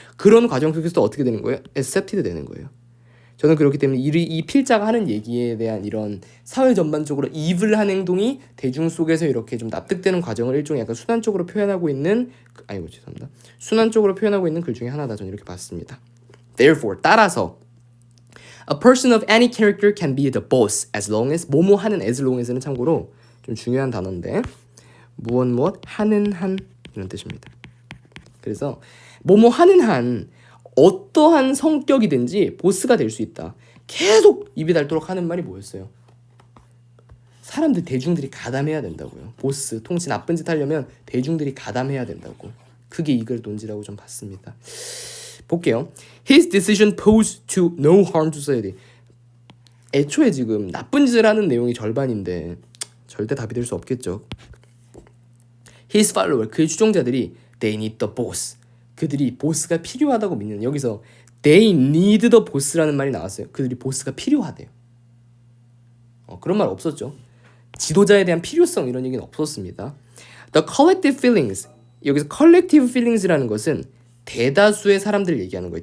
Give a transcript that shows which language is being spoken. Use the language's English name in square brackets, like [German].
[Korean] 그런 과정 속에서 어떻게 되는 거예요? accepted 되는 거예요. 저는 그렇기 때문에 이 필자가 하는 얘기에 대한 이런 사회 전반적으로 evil한 행동이 대중 속에서 이렇게 좀 납득되는 과정을 일종의 약간 순환적으로 표현하고 있는 순환적으로 표현하고 있는 글 중에 하나다. 저는 이렇게 봤습니다. [English] Therefore, [Korean] 따라서 [English] a person of any character can be the boss as long as [Korean] 뭐뭐 하는 [English] as long as는 [Korean] 참고로 좀 중요한 단어인데 무엇 하는 한 이런 뜻입니다. 그래서 뭐뭐 하는 한 어떠한 성격이든지 보스가 될 수 있다. 계속 입이 닳도록 하는 말이 뭐였어요? 사람들 대중들이 가담해야 된다고요. 보스 통치 나쁜 짓 하려면 대중들이 가담해야 된다고. 그게 이 글 논지라고 좀 봤습니다. 볼게요. [English] His decision posed to no harm to society. [Korean] 애초에 지금 나쁜 짓을 하는 내용이 절반인데 절대 답이 될 수 없겠죠. [English] His follower, [Korean] 그의 추종자들이 [English] they need the boss. [Korean] 그들이 보스가 필요하다고 믿는, 여기서 [English] they need the boss [Korean] 라는 말이 나왔어요. 그들이 보스가 필요하대요. 그런 말 없었죠. 지도자에 대한 필요성 이런 얘기는 없었습니다. [English] The collective feelings, [Korean] 여기서 collective feelings라는 것은 대다수의 사람들을 얘기하는 거예요.